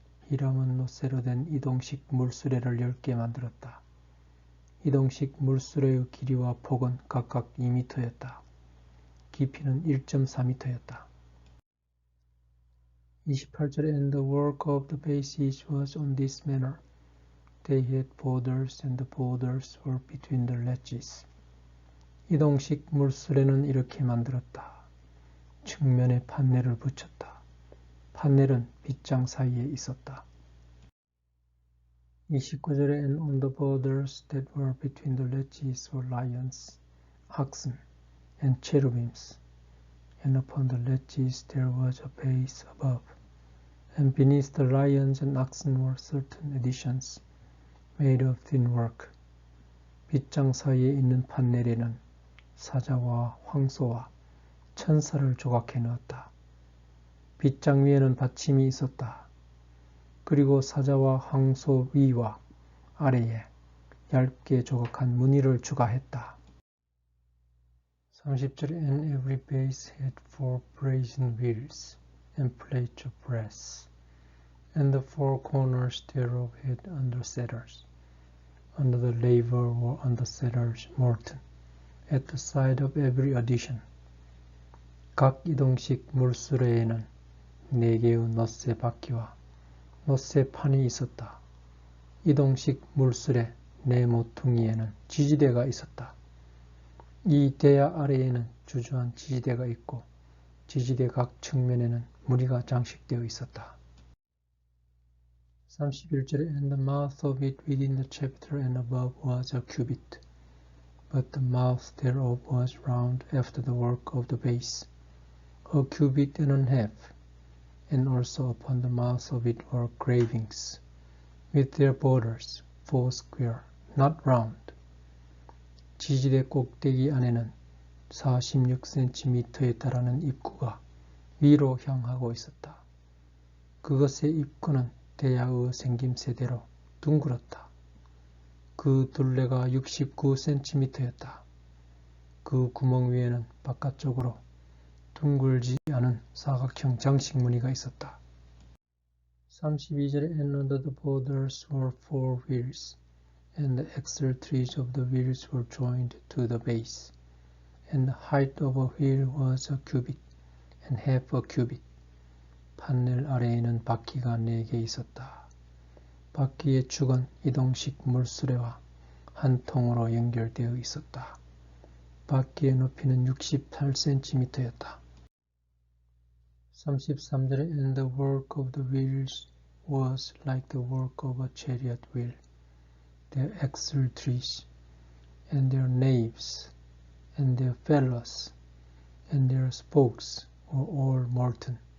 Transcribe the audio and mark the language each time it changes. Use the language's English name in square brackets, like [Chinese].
[Korean] 히람은 노쇠로 된 이동식 물수레를 10개 만들었다. 이동식 물수레의 길이와 폭은 각각 2m였다. 깊이는 1.4m였다. 28절에 [English] And the work of the bases was on this manner. They had borders, and the borders were between the ledges. [Korean] 이동식 물수레는 이렇게 만들었다. 측면에 판넬을 붙였다. 판넬은 빗장 사이에 있었다. 29절에 [English] And on the borders that were between the ledges were lions, oxen, and cherubims. And upon the ledges there was a base above, and beneath the lions and oxen were certain additions, made of thin work. [Korean] 빗장 사이에 있는 판넬에는 사자와 황소와 천사를 조각해 넣었다. 빗장 위에는 받침이 있었다. 그리고 사자와 황소 위와 아래에 얇게 조각한 무늬를 추가했다. 30절에 [English] And every base had 4 brazen wheels and plates of brass, and the 4 corners thereof had undersetters. Under the laver were undersetters molten, at the side of every addition. [Korean] 각 이동식 물수레에는 4개의 넛새 바퀴와 넛새 판이 있었다. 이동식 물수레 네 모퉁이에는 지지대가 있었다. 이 대야 아래에는 주저한 지지대가 있고 지지대 각 측면에는 무늬가 장식되어 있었다. 31절에 [English] And the mouth of it within the chapter and above was a cubit, but the mouth thereof was round after the work of the base, a cubit and a half, and also upon the mouth of it were gravings, with their borders, 4 square, not round. [Korean] 지지대 꼭대기 안에는 46cm에 달하는 입구가 위로 향하고 있었다. 그것의 입구는 대야의 생김새대로 둥글었다. 그 둘레가 69cm였다. 그 구멍 위에는 바깥쪽으로 둥글지 않은 사각형 장식 무늬가 있었다. 32절에 [English] And under the borders were 4 wheels, and the axle trees of the wheels were joined to the base, and the height of a wheel was a cubit, and half a cubit. [Korean] 판넬 아래에는 바퀴가 4개 있었다. 바퀴의 축은 이동식 물수레와 한 통으로 연결되어 있었다. 바퀴의 높이는 68cm였다. 33절에 [English] And the work of the wheels was like the work of a chariot wheel. Their axle trees, and their naves, and their felloes, and their spokes were all molten.